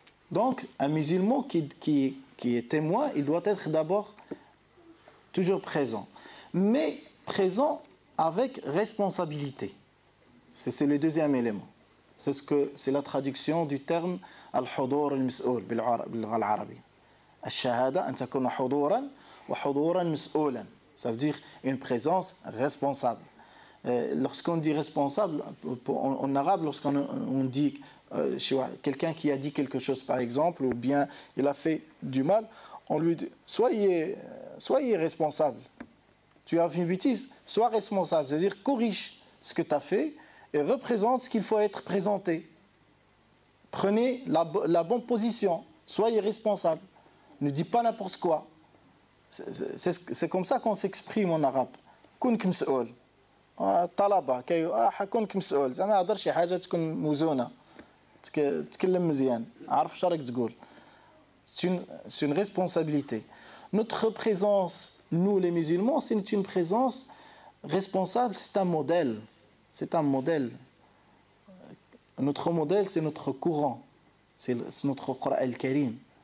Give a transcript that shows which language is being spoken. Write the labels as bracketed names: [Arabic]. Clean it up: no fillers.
[French] Donc, un musulman qui est témoin, il doit être d'abord toujours présent. Mais présent avec responsabilité. C'est le deuxième élément. C'est la traduction du terme al-hudur al-mas'oul [Arabic] باللغة العربية. الشهادة أن تكون حضورا وحضورا مسؤولا. [French] Ça veut dire une présence responsable. Lorsqu'on dit responsable, en arabe, lorsqu'on dit quelqu'un qui a dit quelque chose par exemple, ou bien il a fait du mal, on lui dit soyez responsable. Tu as fait une bêtise, sois responsable. C'est-à-dire corrige ce que tu as fait et représente ce qu'il faut être présenté. Prenez la bonne position, soyez responsable. Ne dis pas n'importe quoi. C'est comme ça qu'on s'exprime en arabe. [Arabic] كونك مسؤول. الطلبة كونك مسؤول. زعما هضر شي حاجة تكون موزونة. تكلم مزيان. عارف واش راك تقول. [French] C'est une responsabilité. Notre présence, nous les musulmans, c'est une présence responsable, c'est un modèle. C'est un modèle. Notre modèle, c'est notre Coran. C'est notre Coran al-Karim.